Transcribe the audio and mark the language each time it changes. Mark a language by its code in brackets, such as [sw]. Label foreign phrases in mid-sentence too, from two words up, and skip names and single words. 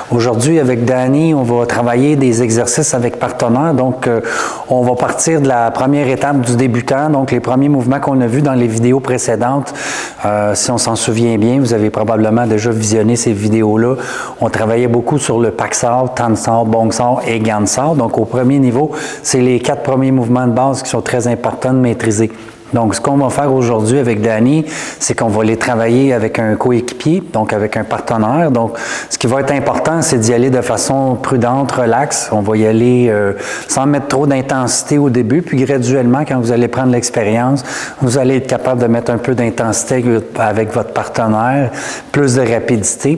[fr] Aujourd'hui avec Danny, on va travailler des exercices avec partenaires. Donc on va partir de la première étape du débutant, donc les premiers mouvements qu'on a vus dans les vidéos précédentes. Si on s'en souvient bien, vous avez probablement déjà visionné ces vidéos-là. On travaillait beaucoup sur le Pak Sao, Tan Sao, Bong Sao et Gan Sao. Donc au premier niveau, c'est les 4 premiers mouvements de base qui sont très importants de maîtriser. Donc, ce qu'on va faire aujourd'hui avec Danny, c'est qu'on va les travailler avec un coéquipier, donc avec un partenaire. Donc, ce qui va être important, c'est d'y aller de façon prudente, relax. On va y aller sans mettre trop d'intensité au début, puis graduellement, quand vous allez prendre l'expérience, vous allez être capable de mettre un peu d'intensité avec votre partenaire, plus de rapidité.